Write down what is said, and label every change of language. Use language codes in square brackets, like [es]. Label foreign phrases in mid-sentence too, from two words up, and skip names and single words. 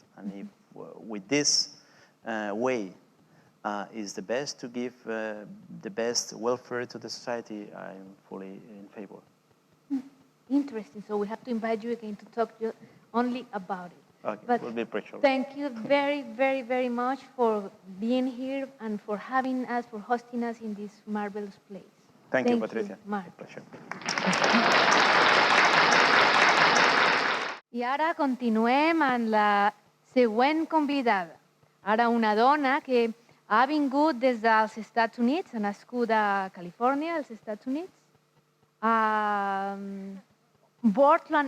[en] And if with this way is the best to give the best welfare to the society, I'm fully in favor. Interesting. So we have to invite you again to talk only about it. Okay, but will be pressure. Thank you very, very, very much for being here and for having us, for hosting us in this marvelous place. Thank you, Patricia. Marc. Pleasure. [ca] I ara continuem amb la següent convidada. Ara una dona que ha vingut des dels Estats Units, ha nascut a Califòrnia, als Estats Units, a Portland,